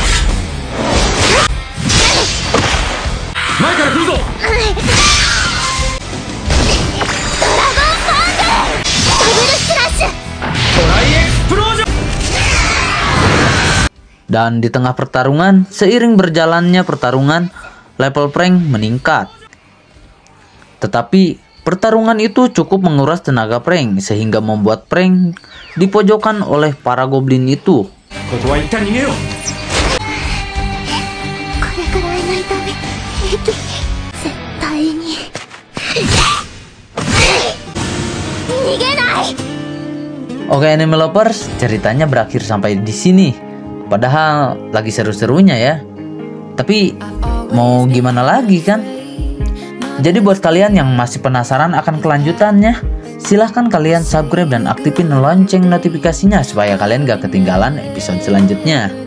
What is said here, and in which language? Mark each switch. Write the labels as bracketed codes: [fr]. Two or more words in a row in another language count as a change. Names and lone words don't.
[id] Dan di tengah pertarungan, seiring berjalannya pertarungan, level Frank meningkat. Tetapi pertarungan itu cukup menguras tenaga Frank sehingga membuat Frank dipojokkan oleh para goblin itu. [ja] これくらいの痛み平気絶対に逃げない。 [id] Oke [en] anime lovers, [id] ceritanya berakhir sampai di sini. Padahal lagi seru-serunya ya. Tapi mau gimana lagi kan? Jadi buat kalian yang masih penasaran akan kelanjutannya, silahkan kalian subscribe dan aktifin lonceng notifikasinya supaya kalian gak ketinggalan episode selanjutnya.